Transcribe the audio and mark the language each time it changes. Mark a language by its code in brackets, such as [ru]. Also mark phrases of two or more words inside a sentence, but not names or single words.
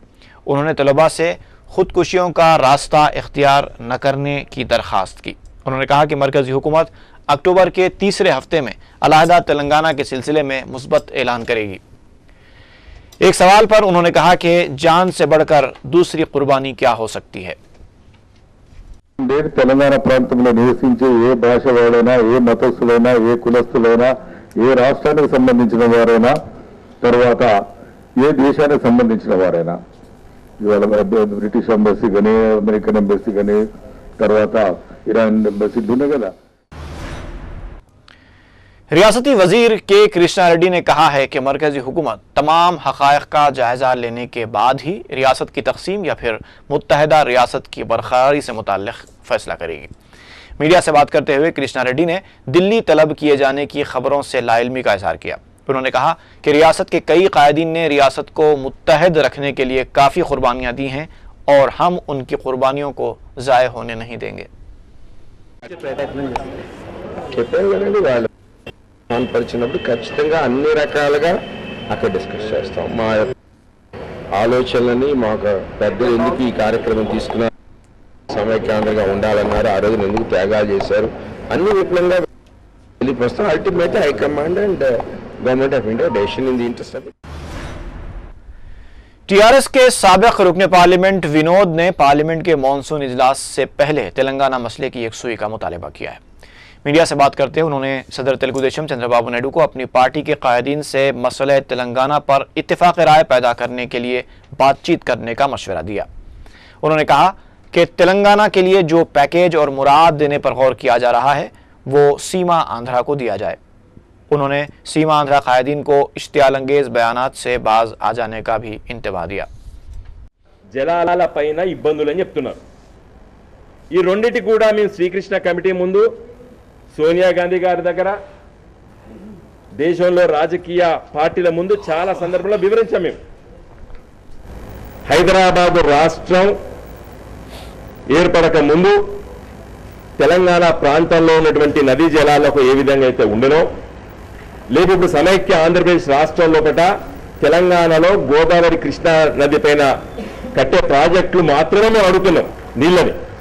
[ur] انہوں نے طلبہ سے خودکشیوں کا راستہ اختیار نہ کرنے کی درخواست کی. انہوں نے کہا کہ مرکزی حکومت اکتوبر کے تیسرے ہفتے میں علیحدہ تلنگانہ کے سلسلے میں مثبت اعلان کرے گی. ایک سوال پر انہوں نے کہا کہ جان سے بڑھ کر دوسری قربانی کیا ہو سکتی ہے. [te] తెలంగాణ ప్రాంతంలో నివసించే ఏ భాష వాడైనా ఏ మతస్థులైనా ఏ కులస్థులైనా ఏ రాష్ట్రానికి సంబంధించిన వారైనా తర్వాత ఏ దేశానికి సంబంధించిన వారైనా ఇవాళ [en] British Embassy [te] కానీ [en] American Embassy [te] కానీ తర్వాత ఇరాన్ ఎంబసీ ఉన్నాయి కదా। [ur] ریاستی وزیر کے کرشنا ریڈی نے کہا ہے کہ مرکزی حکومت تمام حقائق کا جائزہ لینے کے بعد ہی ریاست کی تقسیم یا پھر متحدہ ریاست کی برقراری سے متعلق فیصلہ کرے گی. میڈیا سے بات کرتے ہوئے کرشنا ریڈی نے دہلی طلب کیے جانے کی خبروں سے لاعلمی کا اظہار کیا. انہوں نے کہا کہ ریاست کے کئی قائدین نے ریاست کو متحد رکھنے کے لیے کافی قربانیاں دی ہیں اور ہم ان کی قربانیوں کو ضائع ہونے نہیں دیں گے. [te] పరిచినప్పుడు ఖచ్చితంగా అన్ని రకాలుగా అక్కడ డిస్కస్ చేస్తాం. మా ఆలోచనలని మాకు పెద్దలు ఎందుకు ఈ కార్యక్రమం తీసుకున్నారు, సమైక్యాంధ్రగా ఉండాలన్నారు, ఆ రోజున ఎందుకు త్యాగాలు చేశారు, అన్ని విపులంగా వెళ్ళిపోస్తాం. [en] ultimate high command and Government of India decision in the interest of [ur] ٹی آر ایس کے سابق رکن پارلیمنٹ ونود نے پارلیمنٹ کے مانسون اجلاس سے پہلے تلنگانہ مسئلے کی یکسوئی کا مطالبہ کیا ہے. میڈیا سے بات کرتے ہوئے انہوں نے صدر تلگو دیشم چندرابابو نائیڈو کو اپنی پارٹی کے قائدین سے مسئلۂ تلنگانہ پر اتفاق رائے پیدا کرنے کے لیے بات چیت کرنے کا مشورہ دیا. انہوں نے کہا کہ تلنگانہ کے لیے جو پیکیج اور مراد دینے پر غور کیا جا رہا ہے وہ سیما آندھرا کو دیا جائے. انہوں نے سیما آندھرا قائدین کو اشتعال انگیز بیانات سے باز آ جانے کا بھی انتباہ دیا. [te] జలాల పైన ఇబ్బందులని చెప్తున్నారు. ఈ రెండిటి కూడా మేము శ్రీకృష్ణ కమిటీ ముందు సోనియా గాంధీ గారి దగ్గర దేశంలో రాజకీయ పార్టీల ముందు చాలా సందర్భంలో వివరించాం. మేము హైదరాబాద్ రాష్ట్రం ఏర్పడక ముందు తెలంగాణ ప్రాంతంలో ఉన్నటువంటి నదీ జలాలకు ఏ విధంగా అయితే ఉండనో, లేదు ఇప్పుడు సమైక్య ఆంధ్రప్రదేశ్ రాష్ట్రం లోపల తెలంగాణలో గోదావరి కృష్ణా నది పైన కట్టే ప్రాజెక్టులు మాత్రమే మేము అడుగుతున్నాం నీళ్ళని.